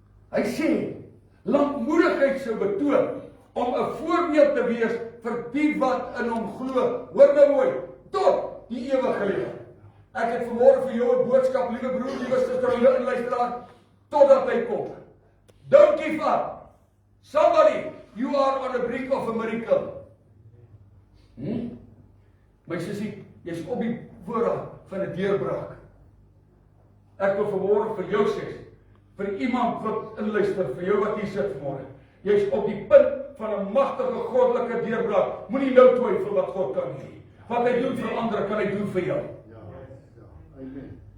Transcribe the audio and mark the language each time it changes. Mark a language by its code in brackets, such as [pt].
[af] Hy sê, lankmoedigheid sou betoon om 'n voorbeeld te wees vir die wat in hom glo. Hoor nou mooi, tot die ewige lewe. Ek het vanmôre vir jou 'n boodskap, liewe broer, liewe suster, liewe inluisteraar, totdat hy kom. [en] Don't give up. Somebody, you are on the brink of a miracle. [af] My sussie, jy's op die voorraad van 'n deurbraak. Ek wil vanmôre vir jou sê, vir iemand wat inluister, vir jou wat hier sit vanmôre, jy's op die punt van 'n magtige goddelike deurbraak. Moenie nou twyfel wat God kan doen. Wat hy doen vir ander, kan hy doen vir jou. Amen.